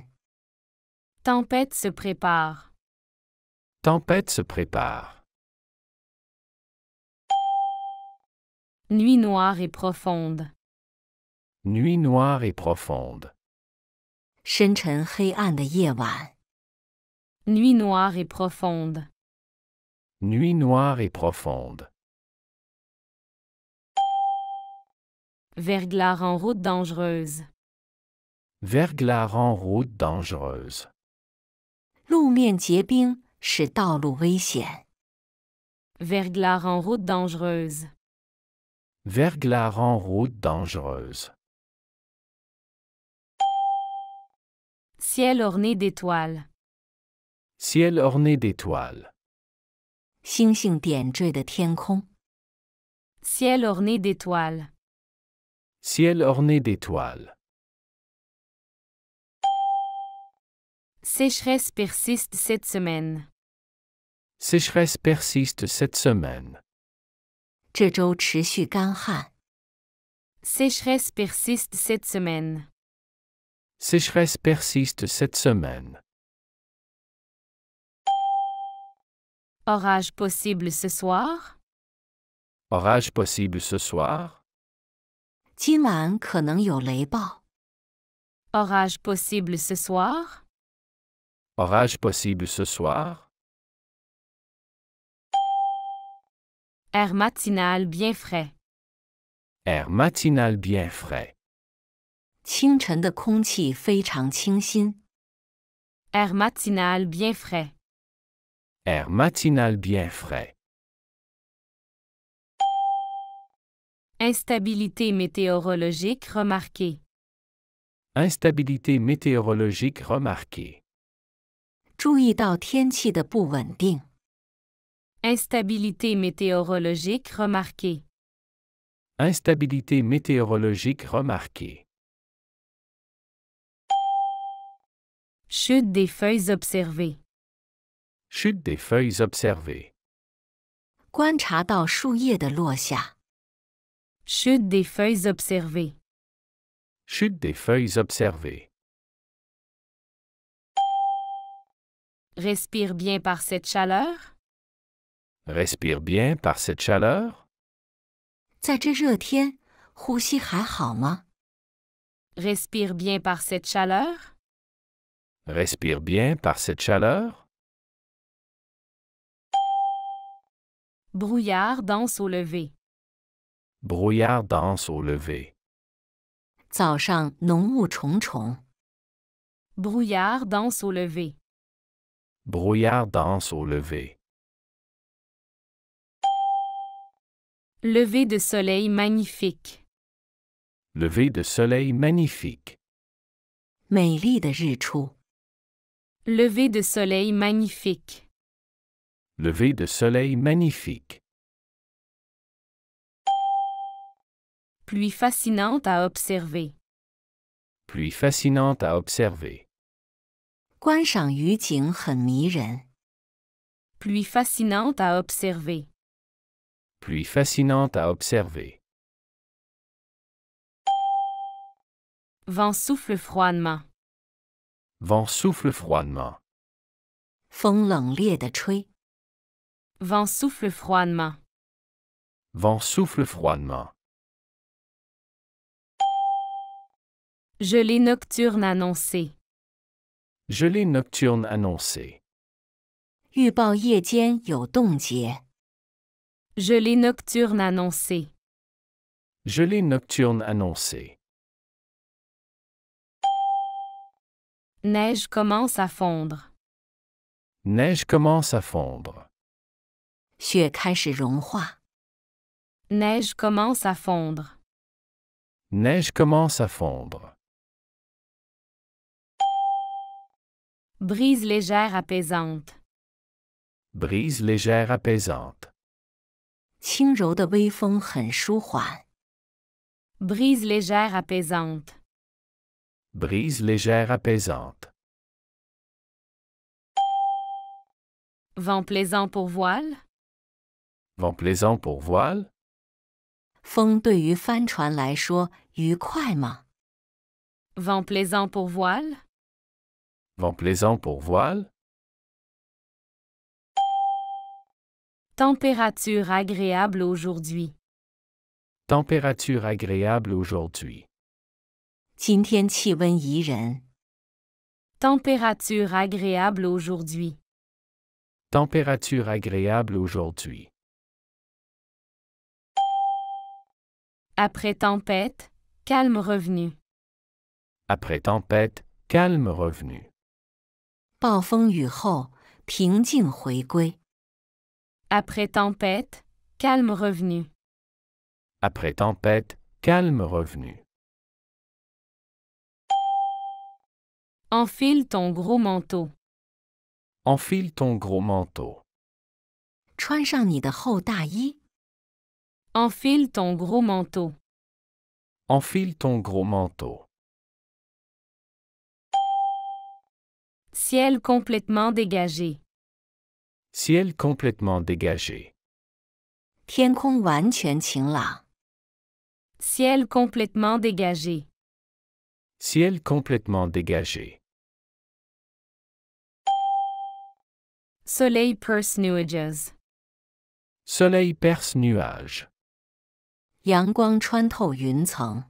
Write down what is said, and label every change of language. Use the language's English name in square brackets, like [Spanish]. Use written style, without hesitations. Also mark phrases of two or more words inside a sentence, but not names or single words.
[French] Tempête se prépare. Tempête se prépare. Nuit noire et profonde. Nuit noire et profonde. [Chinese] 深沉黑暗的夜晚。 [French] Nuit noire et profonde. Nuit noire et profonde. Verglas en route dangereuse. Verglas en route dangereuse. [Chinese] 路面结冰使道路危险。 [French] Verglas en route dangereuse. Verglas en route dangereuse. Ciel orné d'étoiles. Ciel orné d'étoiles. [Chinese] 星星点缀的天空。 [French] Ciel orné d'étoiles. Ciel orné d'étoiles. Sécheresse persiste cette semaine. Sécheresse persiste cette semaine. [Chinese] 这周持续干旱。 [French] Sécheresse persiste cette semaine. Sécheresse persiste cette semaine. Orage possible ce soir. Orage possible ce soir. [Chinese] 今晚可能有雷暴。 [French] Orage possible ce soir. Orage possible ce soir. Air matinal bien frais. Air matinal bien frais. [Chinese] 清晨的空气非常清新。 [French] Air matinal bien frais. Air matinal bien frais. Instabilité météorologique remarquée. Instabilité météorologique remarquée. [Chinese] 注意到天气的不稳定。 [French] Instabilité météorologique remarquée. Instabilité météorologique remarquée. Chute des feuilles observées. Chute des feuilles observées. [Chinese] 观察到树叶的落下。 [French] Chute des feuilles observées. Chute des feuilles observées. Respire bien par cette chaleur. Respire bien par cette chaleur. [Chinese] 在这热天，呼吸还好吗？ [French] Respire bien par cette chaleur. Respire bien par cette chaleur. Brouillard danse au lever. Brouillard danse au lever. [Chinese] 早上浓雾重重。 [French] Brouillard danse au lever. Brouillard danse au lever. Lever de soleil magnifique. Lever de soleil magnifique. [Chinese] 美丽的日出。 [French] Lever de soleil magnifique. Lever de soleil magnifique. Pluie fascinante à observer. Pluie fascinante à observer. [Chinese] 观赏雨景很迷人。 [French] Pluie fascinante à observer. Pluie fascinante à observer. Vent souffle froidement. Vent souffle froidement. [Chinese] 风冷冽地吹。 [French] Vent souffle froidement. Vent souffle froidement. Gelée nocturne annoncée. Gelée nocturne annoncée. [Chinese] 预报夜间有冻结。 [French] Gelée nocturne annoncée. Gelée nocturne annoncée. Neige commence à fondre. Neige commence à fondre. [Chinese] 雪开始融化。 [French] Neige commence à fondre. Neige commence à fondre. Brise légère apaisante. Brise légère apaisante. [Chinese] 轻柔的微风很舒缓。 [French] Brise légère apaisante. Brise légère apaisante. Vent plaisant pour voile. Vent plaisant pour voile. [Chinese] 风对于帆船来说愉快吗？ [French] Vent plaisant pour voile. Vent plaisant pour voile. Température agréable aujourd'hui. Température agréable aujourd'hui. [Chinese] 今天气温宜人。 [French] Température agréable aujourd'hui. Température agréable aujourd'hui. Après tempête, calme revenu. Après tempête, calme revenu. [Chinese] 暴风雨后，平静回归。 [French] Après tempête, calme revenu. Après tempête, calme revenu. Enfile ton gros manteau. Enfile ton gros manteau. [Chinese] 穿上你的厚大衣。 [French] Enfile ton gros manteau. Enfile ton gros manteau. Ciel complètement dégagé. Ciel complètement dégagé. [Chinese] 天空完全晴朗。 [French] Ciel complètement dégagé. Ciel complètement dégagé. Soleil perce nuages. Soleil perce nuages. [Chinese] 阳光穿透云层。